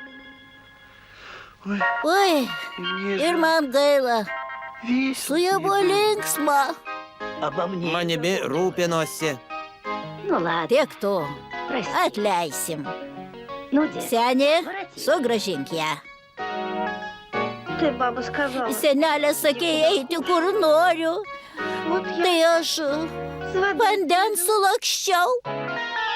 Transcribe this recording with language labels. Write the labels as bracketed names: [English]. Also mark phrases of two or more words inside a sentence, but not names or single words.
[Lithuanian] Oi, ir man gaila. Su ja buvo linksma. Manimi rūpinosi. Tiek to. Atleisim. Senė, sugrąžink ją. [Russian] Ты, баба, сказала. [Lithuanian] Senelė sakė eiti, kur noriu. Tai aš vandens sulakščiau.